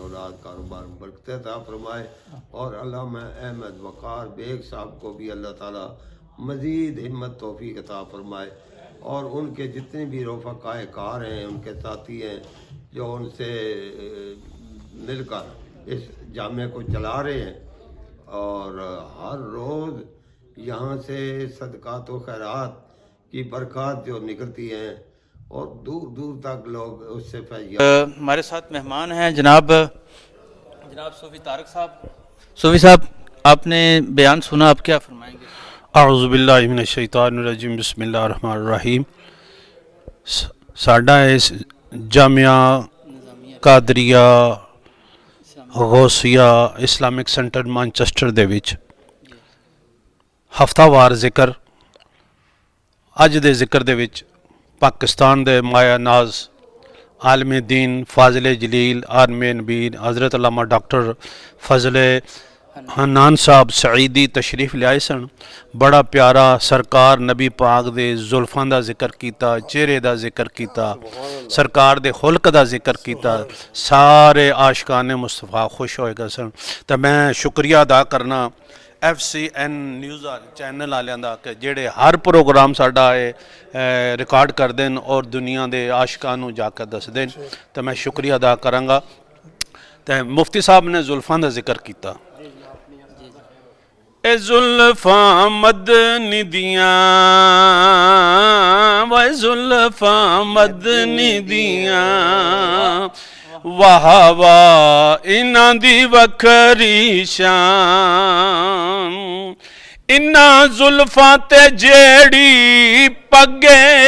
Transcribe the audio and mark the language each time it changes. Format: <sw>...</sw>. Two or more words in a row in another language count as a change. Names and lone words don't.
<ur>اولاد کاروبار برکت عطا فرمائے، اور علامہ احمد وقار بیگ صاحب کو بھی اللہ تعالیٰ مزید ہمت توفیق عطا فرمائے، اور ان کے جتنے بھی رفقائے کار ہیں، ان کے ساتھی ہیں جو ان سے مل کر اس جامعہ کو چلا رہے ہیں، اور ہر روز یہاں سے صدقات و خیرات کی برکات جو نکلتی ہیں اور دور دور تک لوگ اس سے فیض۔ ہمارے ساتھ مہمان ہیں جناب صوفی طارق صاحب۔ صوفی صاحب، آپ نے بیان سنا، آپ کیا فرمائیں گے؟</ur> <ar>اعوذ باللہ من الشیطان الرجیم، بسم اللہ الرحمن الرحیم۔</ar> <pa>ਸਾਡਾ ਇਸ ਜਾਮੀਆ ਕਾਦਰੀਆ ਗੌਸੀਆ ਇਸਲਾਮਿਕ ਸੈਂਟਰ ਮਾਨਚੈਸਟਰ ਦੇ ਵਿੱਚ ਹਫਤਾਵਾਰ ਜ਼ਿਕਰ, ਅੱਜ ਦੇ ਜ਼ਿਕਰ ਦੇ ਵਿੱਚ ਪਾਕਿਸਤਾਨ ਦੇ ਮਾਇਆ ਨਾਜ਼ ਆਲਮ ਦੀਨ ਫਾਜ਼ਲ ਜਲੀਲ ਆਲਮ ਨਬੀ حضرت علامہ ڈاکٹر فضل حنان صاحب سعیدی تشریف لائے سن۔ بڑا پیارا سرکار نبی پاک دے زلفاں دا ذکر کیتا، چہرے دا ذکر کیتا، سرکار دے خلق دا ذکر کیتا، سارے عاشقان مصطفیٰ خوش ہوئے گا سن۔ تو میں شکریہ ادا کرنا FCN نیوز چینل والوں دا کہ جڑے ہر پروگرام ساڈا ریکارڈ کر دین اور دنیا دے عاشقاں نوں جا کے دس دین، تو میں شکریہ ادا کراں گا۔ تو مفتی صاحب نے زلفاں دا ذکر کیتا، اے زلفاں مدنی دیاں، وے زلفاں مدنی دیاں، واہ واہ انہاں دی وکھری شان، انہاں زلفاں تے جیڑی پگے،</pa>